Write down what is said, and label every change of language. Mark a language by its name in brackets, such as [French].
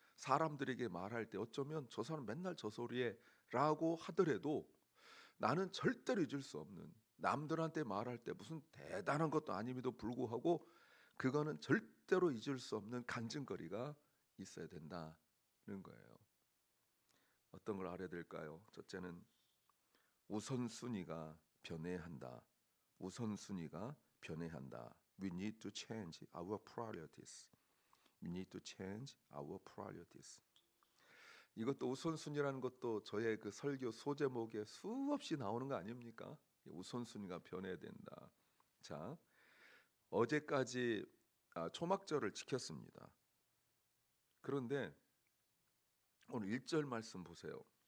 [Korean] 사람들에게 말할 때 어쩌면 저 사람 맨날 저 소리에 라고 하더라도 나는 절대로 잊을 수 없는, 남들한테 말할 때 무슨 대단한 것도 아님에도 불구하고 그거는 절대로 잊을 수 없는 간증거리가 있어야 된다는 거예요. 어떤 걸 알아야 될까요? 첫째는 우선순위가 변해야 한다. 우선순위가 변해야 한다. [English] We need to change our priorities. We need to change our priorities. [Korean] 이것도 우선순위라는 것도 저의 그 설교 소제목에 수없이 나오는 거 아닙니까? 우선순위가 변해야 된다. 자, 어제까지 초막절을 지켰습니다. 그런데 오늘 1절 말씀 보세요.